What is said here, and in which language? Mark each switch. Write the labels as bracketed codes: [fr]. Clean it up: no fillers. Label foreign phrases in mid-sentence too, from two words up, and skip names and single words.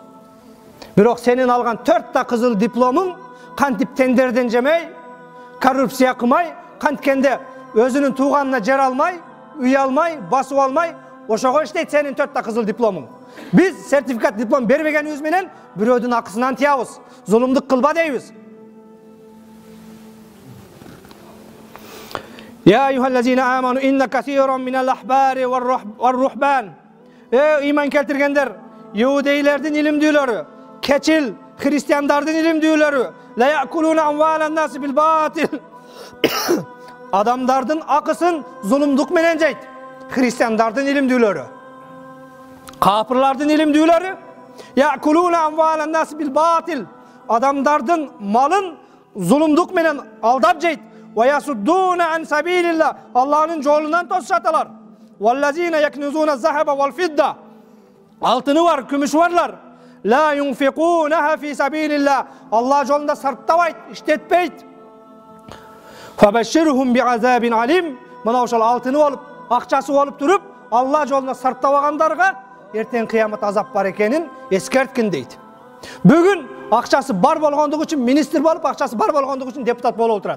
[ky] Бирок сенин алган 4 кызыл дипломуң кантип тендерден жемей, коррупция кылмай, канткенде өзүнүн тууганына жер алмай, үй алмай, басып алмай, ошого иштейт сенин 4 кызыл дипломуң. Биз сертификат, диплом бербегенибиз менен бирөөдүн акысынан тиябыз, зулумдук кылба дейбиз. [ar] يا أيها الذين آمنوا إن كثيرا من الأحبار والرهبان. [ky] Иман келтиргендер, иудейлердин илимдүүлөрү, keçil христиандардын илимдүүлөрү, [ar] ليأكلون أموال الناس بالباطل. [ky] Адамдардын акысын зулумдук менен жейт. Христиандардын илимдүүлөрү, капырлардын илимдүүлөрү, [ar] يأكلون أموال الناس بالباطل. [ky] Адамдардын малын зулумдук менен алдап жейт. [ar] ويصدون عن سبيل الله. [ky] Аллахнын жолунан тосушаталар. [ar] والذين يكنزون الذهب والفضة. [ky] Алтыны бар, күмүшү барлар. [ar] لا ينفقونها في سبيل الله. [ky] Аллах жолунда сарптабайт, иштетпейт. [ar] فبشرهم بعذاب أليم. [ky] Мына ошол алтыны болуп, акчасы болуп туруп, Аллах жолунда сарптабагандарга эртең кыямат азап бар экенин эскерткин дейт. Бүгүн акчасы бар болгондугу үчүн министр болуп, акчасы бар болгондугу үчүн депутат болуп отурат.